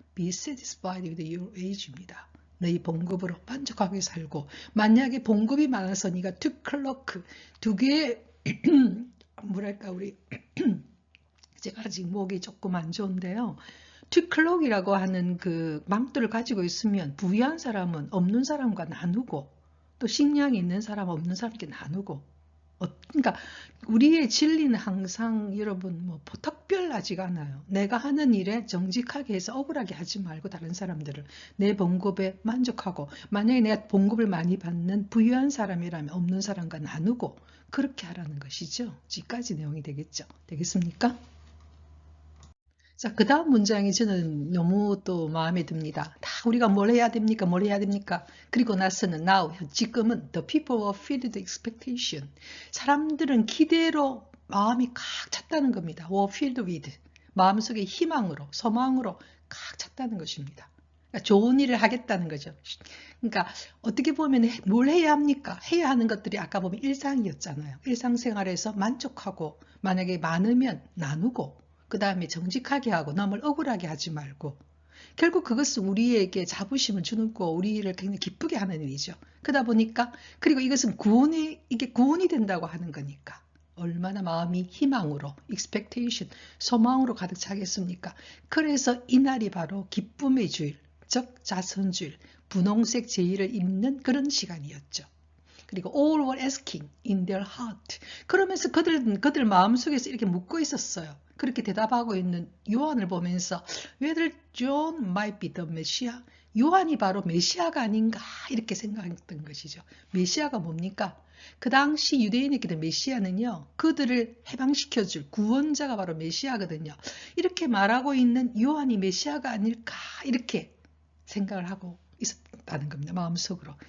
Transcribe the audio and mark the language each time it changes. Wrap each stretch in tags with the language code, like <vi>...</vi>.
<en>Be satisfied with your wage입니다.</en> <ko>너희 봉급으로 만족하게 살고, 만약에 봉급이 많아서 네가 두 개의 뭐랄까, 우리 제가 아직 목이 조금 안 좋은데요. 투클럭이라고 하는 그 망토를 가지고 있으면 부유한 사람은 없는 사람과 나누고, 또 식량이 있는 사람 없는 사람께 나누고, 그러니까 우리의 진리는 항상 여러분 특별하지가 않아요. 내가 하는 일에 정직하게 해서 억울하게 하지 말고 다른 사람들을 내 봉급에 만족하고, 만약에 내가 봉급을 많이 받는 부유한 사람이라면 없는 사람과 나누고, 그렇게 하라는 것이죠. 지금까지 내용이 되겠습니까? 자, 그 다음 문장이 저는 너무 또 마음에 듭니다. 다 우리가 뭘 해야 됩니까? 뭘 해야 됩니까? 그리고 나서는</ko> <en>now,</en> <ko>지금은</ko> <en>the people were filled with expectation.</en> <ko>사람들은 기대로 마음이 꽉 찼다는 겁니다.</ko> <en>were filled with.</en> <ko>마음속에 희망으로, 소망으로 꽉 찼다는 것입니다. 그러니까 좋은 일을 하겠다는 거죠. 그러니까 어떻게 보면 뭘 해야 합니까? 해야 하는 것들이 아까 보면 일상이었잖아요. 일상생활에서 만족하고, 만약에 많으면 나누고, 그 다음에 정직하게 하고, 남을 억울하게 하지 말고, 결국 그것은 우리에게 자부심을 주는 거, 우리를 굉장히 기쁘게 하는 일이죠. 그러다 보니까, 그리고 이것은 이게 구원이 된다고 하는 거니까 얼마나 마음이 희망으로, expectation, 소망으로 가득 차겠습니까? 그래서 이날이 바로 기쁨의 주일, 즉 자선주일, 분홍색 제의를 입는 그런 시간이었죠. 그리고</ko> <en>all were asking in their heart.</en> <ko>그러면서 그들 마음속에서 이렇게 묻고 있었어요. 그렇게 대답하고 있는 요한을 보면서</ko> <en>whether John might be the Messiah.</en> <ko>요한이 바로 메시아가 아닌가 이렇게 생각했던 것이죠. 메시아가 뭡니까? 그 당시 유대인에게도 메시아는요. 그들을 해방시켜줄 구원자가 바로 메시아거든요. 이렇게 말하고 있는 요한이 메시아가 아닐까 이렇게 생각을 하고 있었다는 겁니다. 마음속으로.</ko>